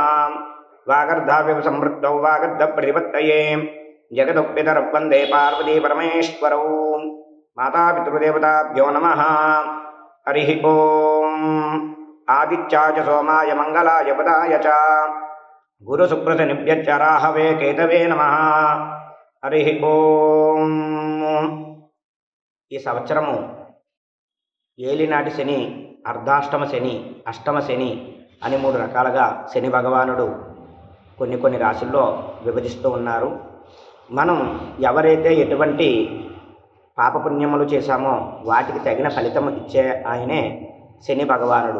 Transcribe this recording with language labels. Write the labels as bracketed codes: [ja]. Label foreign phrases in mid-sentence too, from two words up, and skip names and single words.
[sa] वागर्धाविव संवृत्तौ वागर्धप्रतिपत्तये जगतः पितरौ वन्दे पार्वती परमेश्वरौ। मातापितृदेवताभ्यो नमः। हरिः ओम्। आदित्याय च सोमाय मंगलाय बुधाय च गुरुसुप्रतिनिभ्यश्च राहवे केतवे नमः। हरिः ओम्। [te] ఈ సంవత్సరము ఏలినాటి శని, అర్ధాష్టమ శని, అష్టమ శని అని మూడు రకాలుగా శని భగవానుడు కొన్ని రాశుల్లో విభజిస్తూ ఉన్నారు. మనం ఎవరైతే ఎటువంటి పాపపుణ్యములు చేశామో వాటికి తగిన ఫలితం ఇచ్చే ఆయనే శని భగవానుడు.